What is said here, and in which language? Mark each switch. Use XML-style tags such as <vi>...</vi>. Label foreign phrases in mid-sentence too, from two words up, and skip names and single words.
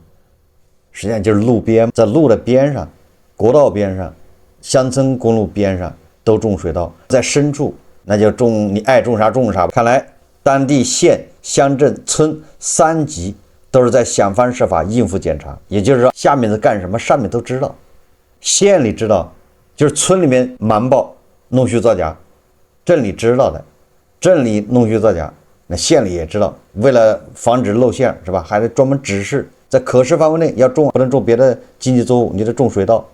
<zh>實際上就是路邊，在路的邊上、國道邊上、鄉村公路邊上都種水稻。在深處，那就種，你愛種啥種啥。看來當地縣、鄉鎮、村3級都是在想方設法應付檢查，也就是說，下面是幹什麼，上面都知道。縣里知道，就是村裡面瞞報、弄虛作假；鎮里知道的，鎮里弄虛作假，那縣里也知道。為了防止露餡，是吧？還得專門指示，在可視範圍內要種，不能種別的經濟作物，你得種水稻。</zh>